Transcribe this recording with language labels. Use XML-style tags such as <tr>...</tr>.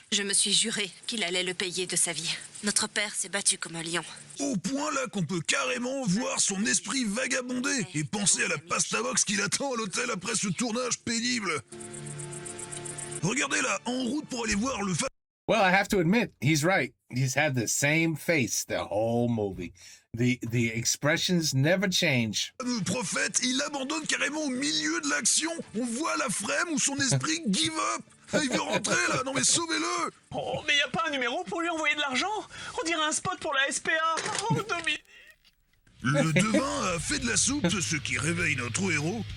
<fr>Je me suis juré qu'il allait le payer de sa vie. Notre père s'est battu comme un lion. Au point là qu'on peut carrément voir son esprit vagabonder et penser à la pasta box qu'il attend à l'hôtel après ce tournage pénible. Regardez là, en route pour aller voir le</fr> <en>Well, I have to admit, he's right. He's had the same face the whole movie. The expressions never change.</en> <fr>fameux prophète, il abandonne carrément au milieu de l'action. On voit la frame où son esprit</fr> <en>give up.</en> <fr>Il veut rentrer là, non mais sauvez-le. Oh, mais y a pas un numéro pour lui envoyer de l'argent? On dirait un spot pour la SPA. Oh, Dominique. Le devin a fait de la soupe, ce qui réveille notre héros.</fr>